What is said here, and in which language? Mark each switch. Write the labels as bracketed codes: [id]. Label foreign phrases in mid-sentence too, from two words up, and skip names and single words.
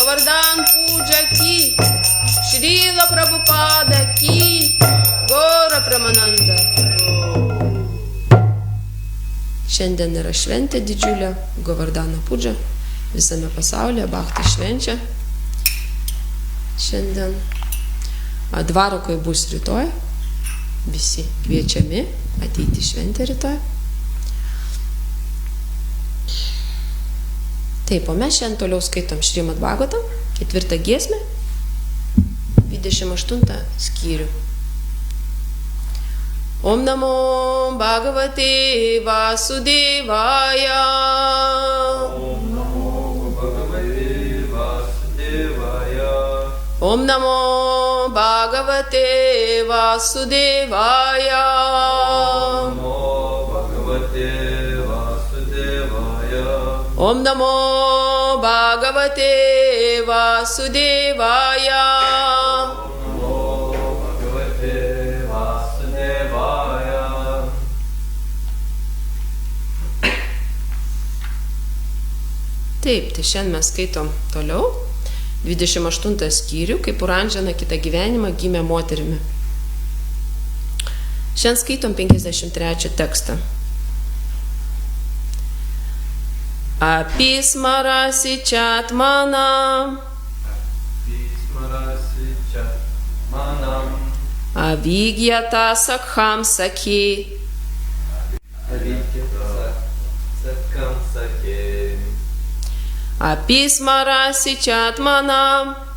[lt] Govardhan Puja ki, Srila Prabhupada ki, Gaura Pramananda. Šiandien yra šventė didžiulė, Govardhana Puja, visame pasaulyje, Bhakti švenčia. Šiandien Dvarokoj bus rytoj, visi kviečiami ateiti šventę rytoj. Taip, o mes šiandien toliau skaitom Šrimad Bhagavatam, 4 giesmę, 28 skyrių. [sa] ॐ नमो भगवते वासुदेवाय. ॐ नमो भगवते वासुदेवाय. ॐ नमो भगवते वासुदेवाय. ॐ नमो भगवते वासुदेवाय. [lt] Taip, tai šiandien mes skaitom toliau 28 skyrių, kaip Puranžana kitą gyvenimą gimė moterimi. Šiandien skaitom 53 tekstą. [sa] अपिस्मरसि चात्मानम् अविज्ञात सखं सखे अपिस्मरसि चात्मानम्,